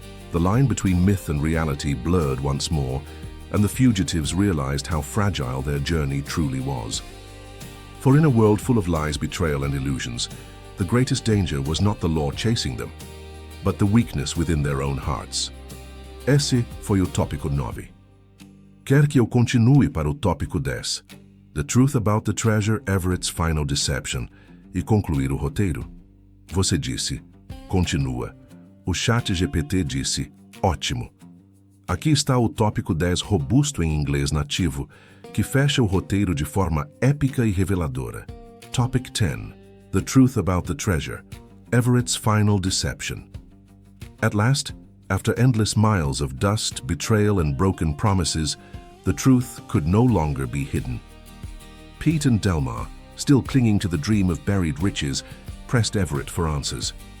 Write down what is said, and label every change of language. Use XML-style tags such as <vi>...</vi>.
<en>The line between myth and reality blurred once more, and the fugitives realized how fragile their journey truly was. For in a world full of lies, betrayal, and illusions, the greatest danger was not the law chasing them, but the weakness within their own hearts.</en> <pt>Esse foi o tópico 9. Quer que eu continue para o tópico 10?</pt> <en>The truth about the treasure, Everett's final deception,</en> <pt>e concluir o roteiro. Você disse, continua. O ChatGPT disse, ótimo. Aqui está o tópico 10 robusto em inglês nativo, que fecha o roteiro de forma épica e reveladora.</pt> <en>Topic 10. The truth about the treasure, Everett's final deception. At last, After endless miles of dust, betrayal, and broken promises, the truth could no longer be hidden. Pete and Delmar, still clinging to the dream of buried riches, pressed Everett for answers.</en>